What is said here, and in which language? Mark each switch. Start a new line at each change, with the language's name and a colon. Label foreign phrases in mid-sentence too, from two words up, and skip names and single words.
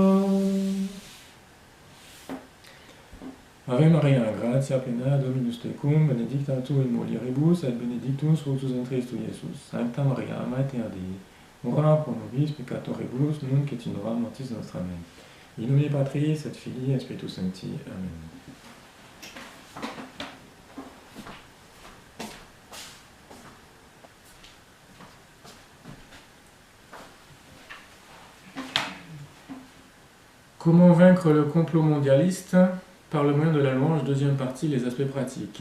Latin: Ave Maria, gratia plena, Dominus tecum, benedicta tu in mulieribus, et benedictus fructus ventris tui, Iesus. Sancta Maria, Mater Dei, ora pro nobis peccatoribus, nunc et in hora mortis nostra. Amen. In nomine Patris et Filii et Spiritus Sancti. Amen.
French: Comment vaincre le complot mondialiste? Par le moyen de la louange, deuxième partie, les aspects pratiques.